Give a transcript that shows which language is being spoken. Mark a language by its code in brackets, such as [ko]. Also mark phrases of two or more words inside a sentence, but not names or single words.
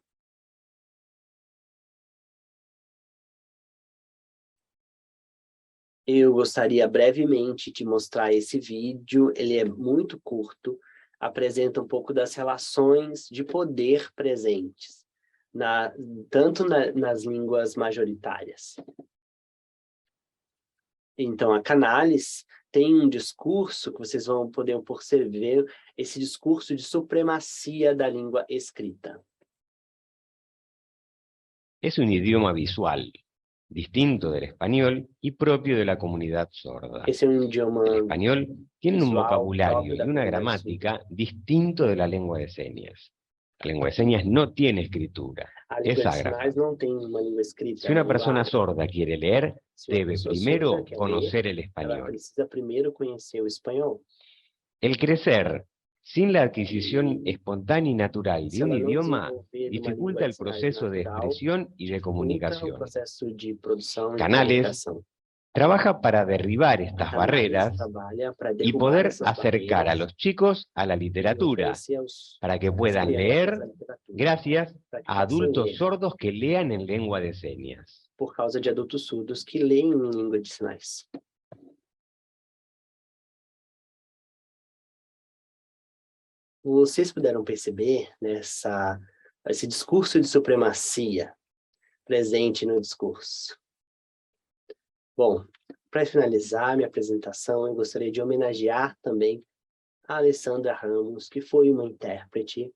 [pt] Eu gostaria brevemente de mostrar esse vídeo, ele é muito curto, apresenta um pouco das relações de poder presentes, tanto nas línguas majoritárias. Então, a Canales tem um discurso que vocês vão poder perceber, esse discurso de supremacia da língua escrita. [es] Es un idioma visual, distinto del español y propio de la comunidad sorda. [pt] Esse é um idioma [es] El español tiene un [pt] visual [es] vocabulario [pt] próprio [es] y [pt] da [es] una [pt] comunidade [es] gramática distinto de la lengua de señas. La lengua de señas no tiene escritura, [pt] A [es] es [pt] língua de [es] ágrafa. [pt] sinais não tem uma língua escrita. [es] Si una persona sorda quiere leer, [pt] Se uma [es] debe [pt] pessoa [es] primero [pt] surda quer ler, [es] conocer el [pt] ela [es] español. [pt] precisa primeiro conhecer o espanhol. [es] El crecer sin la adquisición espontánea y natural [pt] Se [es] de un [pt] ela não [es] idioma [pt] desenvolver uma língua [es] dificulta el [pt] de sinais [es] proceso de [pt] natural, [es] expresión y de [pt] dificulta o [es] comunicación. [pt] processo de produção e [es] Canales [pt] comunicação. [es] Trabaja para derribar [pt] A [es] estas [pt] Tamales [es] barreras [pt] trabalha para [es] y [pt] derrubar [es] poder [pt] essas [es] acercar a [pt] barreiras [es] los chicos a la [pt] e [es] literatura, [pt] oferecer aos [es] para que [pt] às [es] puedan [pt] crianças [es] leer [pt] a literatura, [es] gracias [pt] para que [es] a [pt] possam [es] adultos [pt] ler, [es] sordos que lean en lengua de señas. [pt] por causa de adultos surdos que leem em língua de sinais. Vocês puderam perceber esse discurso de supremacia presente no discurso. Bom, para finalizar minha apresentação, eu gostaria de homenagear também a Alessandra Ramos, que foi uma intérprete.